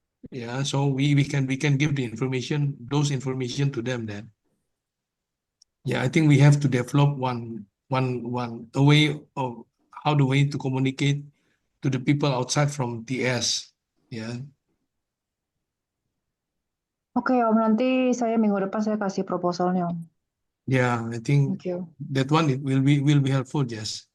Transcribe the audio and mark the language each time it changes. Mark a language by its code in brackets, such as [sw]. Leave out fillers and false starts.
[en] Yeah, so we can give the information, those information to them then. Yeah, I think we have to develop a way of how the way to communicate to the people outside from TS. Yeah. [id] Oke Om, nanti saya minggu depan saya kasih proposalnya Om. [en] Yeah, I think Thank you. that one it will be helpful, Jess.